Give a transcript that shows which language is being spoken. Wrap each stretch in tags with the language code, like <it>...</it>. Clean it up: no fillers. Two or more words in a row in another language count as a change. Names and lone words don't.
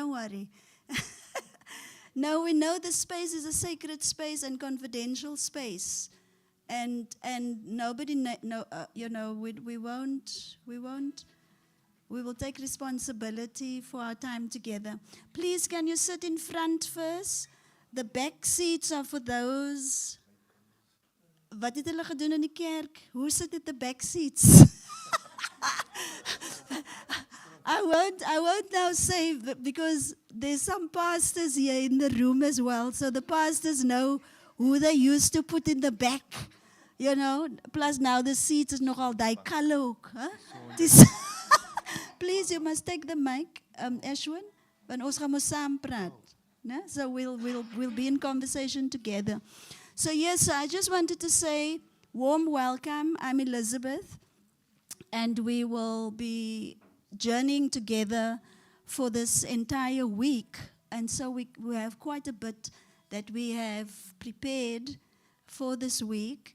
<en>No, we know the space is a sacred space and confidential space. And nobody, we will take responsibility for our time together. Please, can you sit in front first? The back seats are for those.</en> <af>Wat het hulle gedoen in die kerk? Hoe sit dit</af> <en>the back seats? I won't now say because there's some pastors here in the room as well. So the pastors know who they used to put in the back. You know, plus now the seats is</en> <af>nogal die color ook,</af> <en>huh? Please, you must take the mic,</en> <af>Ashwin, want ons gaan mos saam praat.</af> <en>No? So we'll be in conversation together. So yes, I just wanted to say warm welcome. I'm Elizabeth, and we will be journeying together for this entire week. And so we have quite a bit that we have prepared for this week.</en>